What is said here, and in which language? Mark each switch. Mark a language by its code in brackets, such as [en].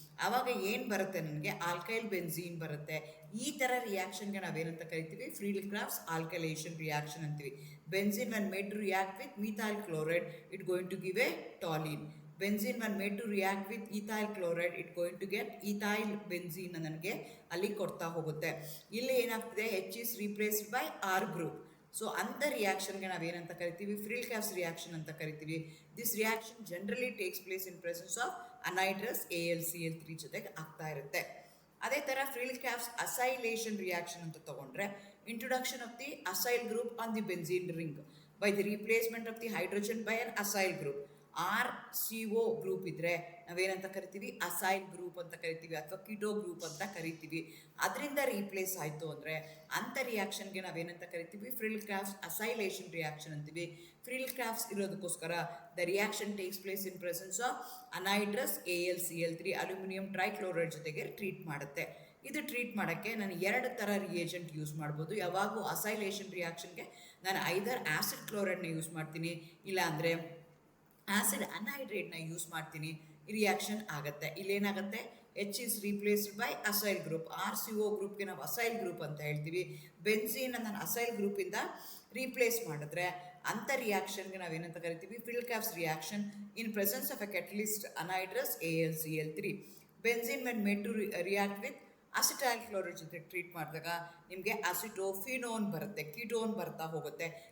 [kn] ಆವಾಗ ಏನು ಬರುತ್ತೆ, ನನಗೆ ಆಲ್ಕೈಲ್ ಬೆನ್ಝೀನ್ ಬರುತ್ತೆ. ಈ ಥರ ರಿಯಾಕ್ಷನ್ಗೆ ನಾವೇನಂತ ಕರಿತೀವಿ, ಫ್ರೀಲ್ ಕ್ಯಾಪ್ಸ್ ಆಲ್ಕಲೇಷನ್ ರಿಯಾಕ್ಷನ್ ಅಂತೀವಿ. [en] Benzene when made to react with methyl chloride it going to give a toluene. Benzene when made to react with ethyl chloride it going to get ethyl benzene [kn] ನನಗೆ ಅಲ್ಲಿ ಕೊಡ್ತಾ ಹೋಗುತ್ತೆ. ಇಲ್ಲಿ ಏನಾಗ್ತಿದೆ, [en] H is replaced by R group. [kn] So ಅಂಥ ರಿಯಾಕ್ಷನ್ಗೆ ನಾವೇನಂತ ಕರಿತೀವಿ, frill caps reaction ಅಂತ ಕರಿತೀವಿ. [en] this reaction generally takes place in presence of anhydrous AlCl3 [kn] ಜೊತೆಗೆ ಆಗ್ತಾ ಇರುತ್ತೆ. ಅದೇ ಥರ ಫ್ರೀಲ್ ಕ್ಯಾಪ್ಸ್ ಅಸೈಲೇಷನ್ ರಿಯಾಕ್ಷನ್ ಅಂತ ತಗೊಂಡ್ರೆ, [en] Introduction of the acyl group on the benzene ring by the replacement of the hydrogen by an acyl group. [kn] RCO group ಇದ್ದರೆ ನಾವೇನಂತ ಕರಿತೀವಿ, ಅಸೈಲ್ ಗ್ರೂಪ್ ಅಂತ ಕರಿತೀವಿ, ಅಥವಾ ಕಿಟೋ ಗ್ರೂಪ್ ಅಂತ ಕರಿತೀವಿ. ಅದರಿಂದ ರೀಪ್ಲೇಸ್ ಆಯಿತು ಅಂದರೆ ಅಂಥ ರಿಯಾಕ್ಷನ್ಗೆ ನಾವೇನಂತ ಕರಿತೀವಿ, ಫ್ರೀಲ್ ಕ್ಯಾಪ್ಸ್ ಅಸೈಲೇಷನ್ ರಿಯಾಕ್ಷನ್ ಅಂತೀವಿ. [en] Friedel crafts ಇರೋದಕ್ಕೋಸ್ಕರ the reaction takes place in presence of anhydrous AlCl3 aluminium trichloride [kn] ಜೊತೆಗೆ ಟ್ರೀಟ್ ಮಾಡುತ್ತೆ. ಇದು ಟ್ರೀಟ್ ಮಾಡೋಕ್ಕೆ ನಾನು 2 ಥರ ರಿಯೇಜೆಂಟ್ ಯೂಸ್ ಮಾಡ್ಬೋದು. ಯಾವಾಗೂ ಅಸೈಲೇಷನ್ ರಿಯಾಕ್ಷನ್ಗೆ ನಾನು ಐದರ್ ಆ್ಯಸಿಡ್ ಕ್ಲೋರೈಡ್ನ ಯೂಸ್ ಮಾಡ್ತೀನಿ, ಇಲ್ಲಾಂದರೆ ಆ್ಯಸಿಡ್ ಅನ್ಹೈಡ್ರೇಟ್ನ ಯೂಸ್ ಮಾಡ್ತೀನಿ. ರಿಯಾಕ್ಷನ್ ಆಗುತ್ತೆ. [en] ಇಲ್ಲೇನಾಗುತ್ತೆ, H is replaced by acyl group. [kn] RCO ಗ್ರೂಪ್ಗೆ ನಾವು ಅಸೈಲ್ ಗ್ರೂಪ್ ಅಂತ ಹೇಳ್ತೀವಿ. ಬೆನ್ಝೀನ್ ನಾನು ಅಸೈಲ್ ಗ್ರೂಪಿಂದ ರೀಪ್ಲೇಸ್ ಮಾಡಿದ್ರೆ ಅಂಥ ರಿಯಾಕ್ಷನ್ಗೆ ನಾವೇನಂತ ಕರಿತೀವಿ, frill caps reaction [en] In presence of a catalyst anhydrous AlCl3. [kn] Benzene [en] when made to react with [kn] acetyl chloride ಜೊತೆ ಟ್ರೀಟ್ ಮಾಡಿದಾಗ ನಿಮಗೆ ಅಸಿಟೋಫಿನೋನ್ ಬರುತ್ತೆ, ಕೀಟೋನ್ ಬರ್ತಾ ಹೋಗುತ್ತೆ.